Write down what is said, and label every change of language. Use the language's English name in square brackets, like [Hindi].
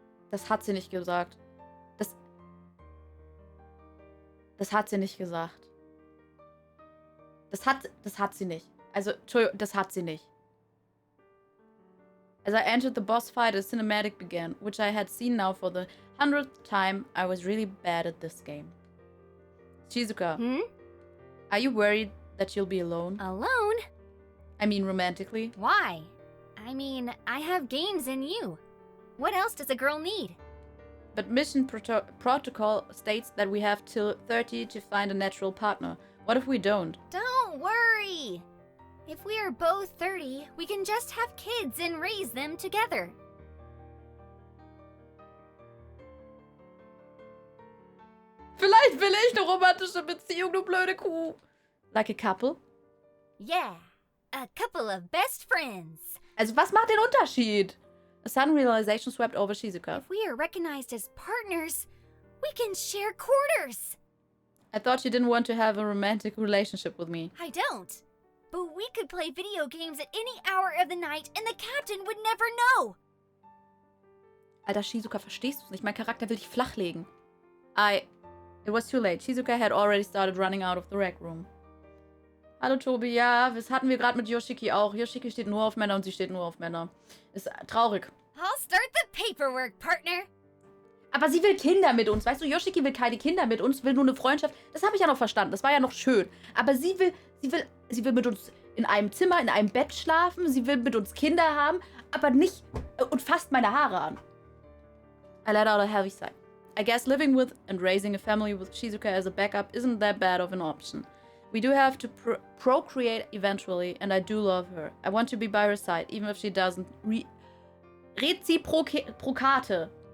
[German] Das hat sie nicht gesagt. Das hat sie nicht gesagt. Das hat sie nicht. Also, Entschuldigung, das hat sie nicht. [English] As I entered the boss fight, a cinematic began, which I had seen now for the 100th time. I was really bad at this game. Shizuka, are you worried that you'll be alone? Alone? I mean romantically. Why? I mean, I have games in you. What else does a girl need? But mission protocol states that we have till 30 to find a natural partner. What if we don't? Don't worry! If we are both 30, we can just have kids and raise them together. [German] Vielleicht will ich eine romantische Beziehung, du blöde Kuh. [English] Like a couple? Yeah, a couple of best friends. [German] Also was macht den Unterschied? [English] A sudden realization swept over Shizuka. If we are recognized as partners, we can share quarters. I thought you didn't want to have a romantic relationship with me. I don't. But we could play video games at any hour of the night and the captain would never know. [German] Alter, Shizuka, verstehst du's nicht? Mein Charakter will dich flachlegen. [English] It was too late. Shizuka had already started running out of the rec room. [German] Hallo, Tobi. Ja, das hatten wir gerade mit Yoshiki auch. Yoshiki steht nur auf Männer und sie steht nur auf Männer. Ist traurig. [English] I'll start the paperwork, partner. [German] Aber sie will Kinder mit uns. Weißt du, Yoshiki will keine Kinder mit uns, will nur eine Freundschaft. Das habe ich ja noch verstanden. Das war ja noch schön. Aber sie will mit uns in einem Zimmer, in einem Bett schlafen. Sie will mit uns Kinder haben, aber nicht und fasst meine Haare an. [English] I let out a heavy sigh. I guess living with and raising a family with Shizuka as a backup isn't that bad of an option. We do have to procreate eventually, and I do love her. I want to be by her side, even if she doesn't. Reziprokate.